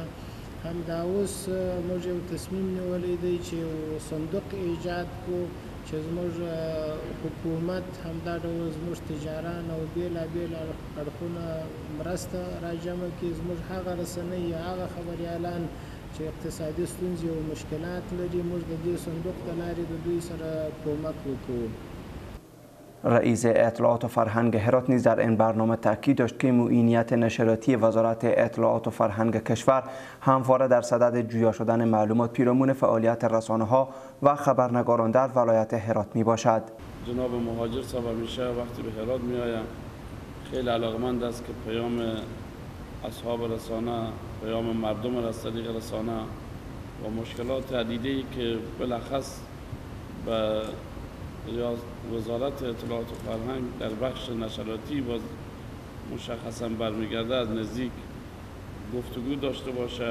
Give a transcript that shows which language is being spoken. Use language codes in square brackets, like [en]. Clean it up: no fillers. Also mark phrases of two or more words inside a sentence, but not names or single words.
[ps] همدا اوس موږ یو تصمیم نیولی دی چې یو صندوق ایجاد کړو چې زموږ حکومت همدا ډول زموږ تجاران او بېلابېل اړخونه مرسته راجمع کړي. زموږ هغه رسنۍ یا هغه خبریالان چې اقتصادي ستونزې او مشکلات لري، موږ د دې صندوق د لارې د دوی سره کومک وکړو. [fa] رئیس اطلاعات و فرهنگ هرات نیز در این برنامه تاکید داشت که معینیت نشراتی وزارت اطلاعات و فرهنگ کشور همواره در صدد جویا شدن معلومات پیرامون فعالیت رسانه‌ها و خبرنگاران در ولایت هرات می باشد. جناب مهاجر صاحب همیشه وقتی به هرات می آیم خیلی علاقمند است که پیام اصحاب رسانه، پیام مردم را از طریق رسانه و مشکلات عدیده‌ای که بالاخص به وزارت اطلاعات و فرهنگ در بخش نشراتی باز مشخصا برمیگرده از نزدیک گفتگو داشته باشه.